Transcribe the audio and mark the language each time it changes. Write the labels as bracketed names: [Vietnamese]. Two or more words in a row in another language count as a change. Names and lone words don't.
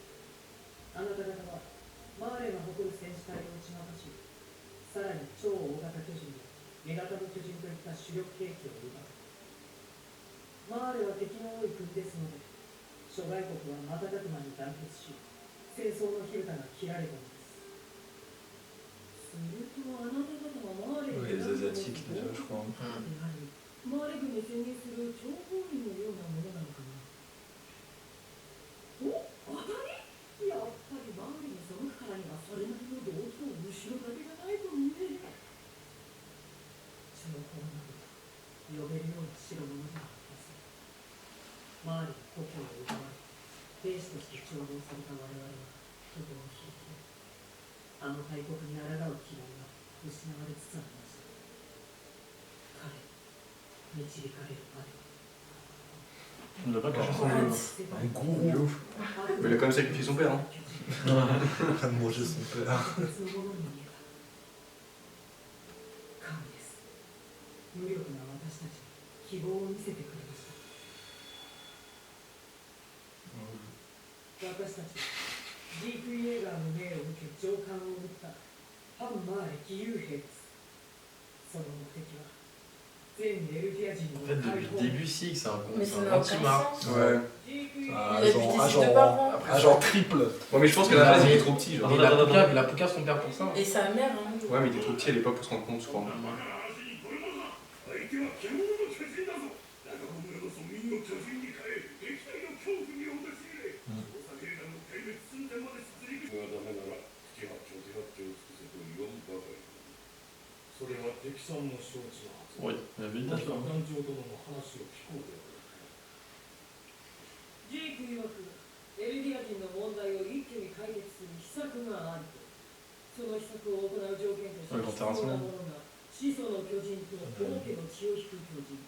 [Japanese] あなた方はマーレが誇る戦士隊を打ち負かし、さらに超大型巨人や女型の巨人といった主力兵器を奪う。マーレは敵の多い国ですので、諸外国は瞬く間に団結し、戦争の火蓋が切られたのです。するとあなた方はマーレ [French] Ouais, les Asiatiques déjà, je crois. [Japanese] マーレ軍に潜入する諜報員のようなものなのかな。お、当たり？やっぱりマーレに背くからにはそれなりの道具と後ろ盾がないとね。情報などと呼べるような代物ではありません。マーレに故郷を奪われ、兵士として徴用された我々はとても響き、あの大国に抗う希望が失われつつありました。彼、導かれるまでは。 [French] On n'a pas quelque chose Un gros ouf. Mais il a quand même sacrifié son père. Hein. En train de manger son père. [Japanese] 無力な私たちに希望を見せてくれました。私たちジーク・イエーガーの命を受け上官を撃った反マーレ義勇兵です。その目的は全エルディア人の [French] En fait, [Japanese] 解 [French] depuis [Japanese] 放。 [French] le début, si, c'est un Mais ça un n'a aucun anti-marre. sens. Ouais. [Japanese] ジーク・イエー [French] Ah, [Japanese] ガー [French] Il a buté ses deux parents. agent triple. Ouais, mais je pense qu'à la base il était trop petit. Genre. Il a Pouka son père pour ça. Et sa mère, hein. Ouais, mais il était trop petit à l'époque pour se rendre compte, je crois. [Japanese] それは敵さんも承知のはず。 [French] Oui, il y avait une [Japanese] 団 [French] tâche [Japanese] 長 [French] là. [Japanese] 殿の話を聞こうではないか。ジーク曰くエルディア人の問題を一挙に解決する秘策があると。その秘策を行う条件として必要なものが始祖の巨人と王家の血を引く巨人。